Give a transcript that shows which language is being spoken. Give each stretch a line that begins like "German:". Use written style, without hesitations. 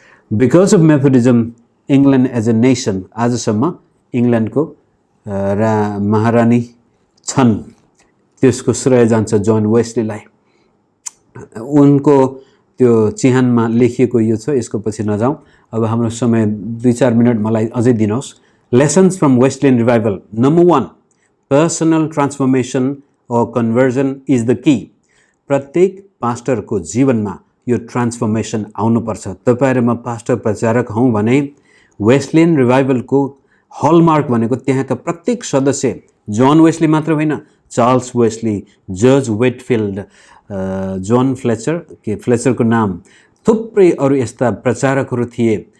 English: because of methodism England as a nation
Nepali: आजसम्म इङ्ल्यान्डको महारानी छन्. त्यसको श्रेय जान्छ जोन वेस्लीलाई. उनको त्यो चिहानमा लेखिएको यो छ, यसको पछि नजाउँ. अब हाम्रो समय 2-4 मिनट मलाई अझै दिनुहोस्.
English: Lessons from Wesleyan revival. Number 1, personal transformation or conversion is the key.
Nepali: प्रत्येक पास्टरको जीवनमा यो ट्रान्सफर्मेसन आउनुपर्छ. तपाईँ र म पास्टर प्रचारक हौँ भने वेस्लियन रिभाइभलको हलमार्क भनेको त्यहाँका प्रत्येक सदस्य, जोन वेस्ली मात्र होइन, Charles Wesley, George वेटफिल्ड, John Fletcher, के फ्लेचरको नाम, थुप्रै अरू यस्ता प्रचारकहरू थिए